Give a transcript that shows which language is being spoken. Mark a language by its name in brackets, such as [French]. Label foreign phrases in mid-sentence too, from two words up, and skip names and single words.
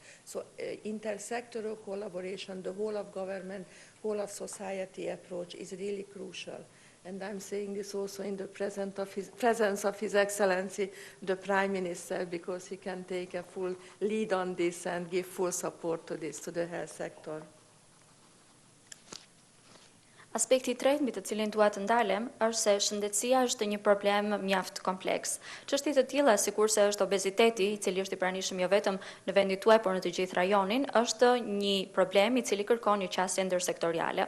[English] So intersectoral collaboration, the whole of government, whole of society approach is really crucial. And I'm saying this also in the presence of His Excellency, the Prime Minister, because he can take a full lead on this and give full support to this, to the health sector. [Albanian] Aspekti i tretë mbi të cilin dua të ndalem është se shëndetësia është një problem mjaft kompleks. Çështje të tilla sikurse është obeziteti, i cili është i pranishëm jo vetëm në vendin tuaj, por në të gjithë rajonin, është një problem i cili kërkon një qasje ndërsektoriale.